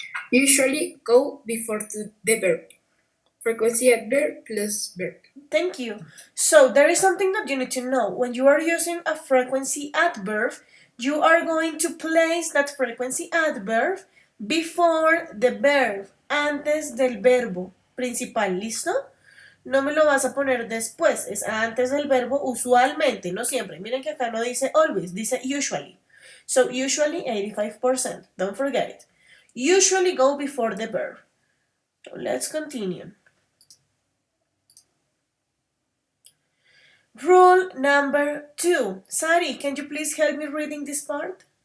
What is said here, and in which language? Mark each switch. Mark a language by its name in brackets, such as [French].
[English] Usually go before the verb. Frequency adverb plus verb. Thank you. So there is something that you need to know. When you are using a frequency adverb, you are going to place that frequency adverb before the verb, [Spanish] antes del verbo principal. ¿Listo? No me lo vas a poner después, es antes del verbo usualmente, no siempre. Miren que acá no dice always, dice usually. [English] So usually 85%, don't forget it. Usually go before the verb. So let's continue. Rule number 2. Sari, can you please help me reading this part?